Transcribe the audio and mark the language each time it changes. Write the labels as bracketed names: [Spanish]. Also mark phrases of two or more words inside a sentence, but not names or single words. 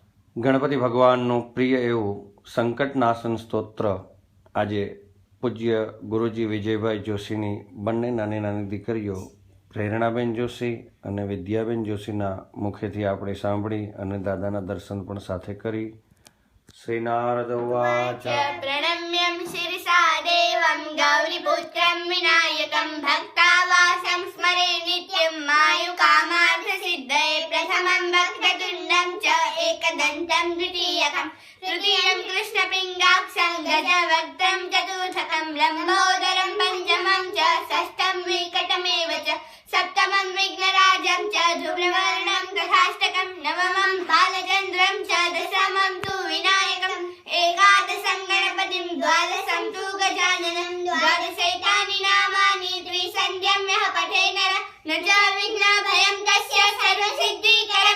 [Gujarati] ગણપતિ ભગવાનનું પ્રિય એવું સંકટનાશન સ્તોત્ર આજે પૂજ્ય ગુરુજી વિજયભાઈ જોશીની બંને નાની નાની દીકરીઓ પ્રેરણાબેન જોશી અને વિદ્યાબેન જોશીના મુખેથી આપણે સાંભળી અને દાદાના દર્શન પણ સાથે કરી. [Sanskrit] શ્રી નારદ ઉવાચ પ્रणम्यं शिरसा देवं गौरीपुत्रं विनायकं भक्तावासं स्मरे नित्यं मायुकामार्थसिद्धये प्रथमं वक्रतुण्डं च एकदन्तं द्वितीयकं तृतीयं कृष्णपिङ्गाक्षं गजवक्त्रं चतुर्थकं लम्बोदरं पञ्चमं च षष्ठं विकटमेव च सप्तमं विघ्नराजं च धूम्रवर्णं तथाष्टकं नवमं बालचन्द्रं च दशमं तु विनायकम् एकादशं गणपतिं द्वादशं तु गजाननं द्वादशैतानि नामानि त्रिसन्ध्यं यः पठे नरः न च विघ्नभयं तस्य सर्वसिद्धिः